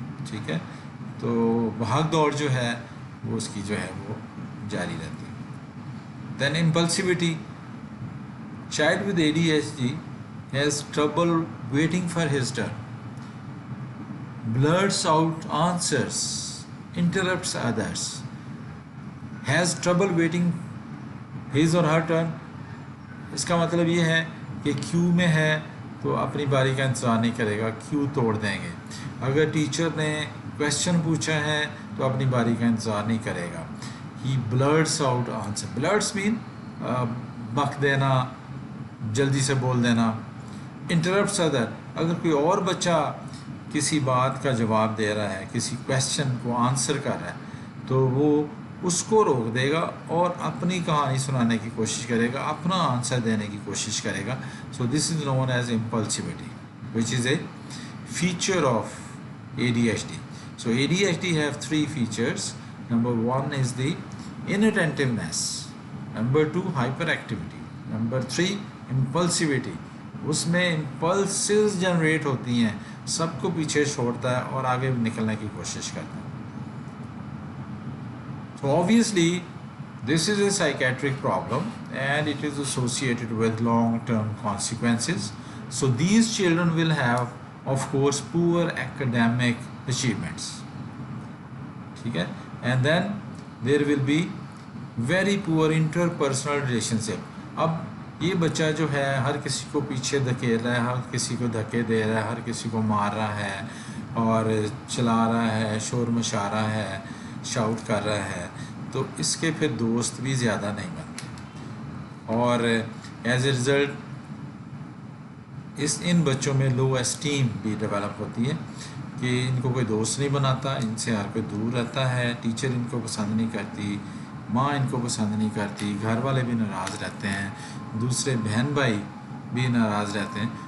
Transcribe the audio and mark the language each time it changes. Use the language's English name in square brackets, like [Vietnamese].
[Urdu] ٹھیک ہے, تو بھاگ دوڑ جو ہے وہ اس کی جو ہے وہ جاری رہتی ہے. [English] Then impulsivity, child with ADHD has trouble waiting for his turn, blurts out answers, interrupts others, has trouble waiting his or her turn. [Urdu] اس کا مطلب یہ ہے کہ کیو میں ہے تو اپنی باری کا انتظار نہیں کرے گا, کیو توڑ دیں گے. اگر ٹیچر نے کویشچن پوچھا ہے تو اپنی باری کا انتظار نہیں کرے گا. [English] he blurts out answer, blurts مین [Urdu] بک دینا, جلدی سے بول دینا. [English] interrupts other, [Urdu] اگر کوئی اور بچہ کسی بات کا جواب دے رہا ہے, کسی کویشچن کو آنسر کر رہا ہے, تو وہ اس کو روک دے گا اور اپنی کہانی سنانے کی کوشش کرے گا, اپنا آنسر دینے کی کوشش کرے گا. [English] So this is known as impulsivity which is a feature of ADHD. So ADHD have 3 features. Number 1 is the inattentiveness. Number 2 hyperactivity. Number 3 impulsivity. [Urdu] اس میں امپلسز جنریٹ ہوتی ہیں, سب کو پیچھے چھوڑتا ہے اور آگے نکلنے کی کوشش کرتا ہے. [English] So obviously this is a psychiatric problem and it is associated with long-term consequences. So these children will have, of course, poor academic achievements. [Urdu] ٹھیک ہے, [English] and then there will be very poor interpersonal relationship. [Urdu] اب یہ بچہ جو ہے ہر کسی کو پیچھے دھکیل رہا ہے, ہر کسی کو دھکے دے رہا ہے, ہر کسی کو مار رہا ہے اور چلا رہا ہے, شور مچا رہا ہے, شاؤٹ کر رہا ہے, تو اس کے پھر دوست بھی زیادہ نہیں بنتے. اور [English] as a result [Urdu] ان بچوں میں لو اسٹیم بھی ڈیولپ ہوتی ہے کہ ان کو کوئی دوست نہیں بناتا, ان سے ہر کوئی دور رہتا ہے, ٹیچر ان کو پسند نہیں کرتی, ماں ان کو پسند نہیں کرتی, گھر والے بھی ناراض رہتے ہیں, دوسرے بہن بھائی بھی ناراض رہتے ہیں.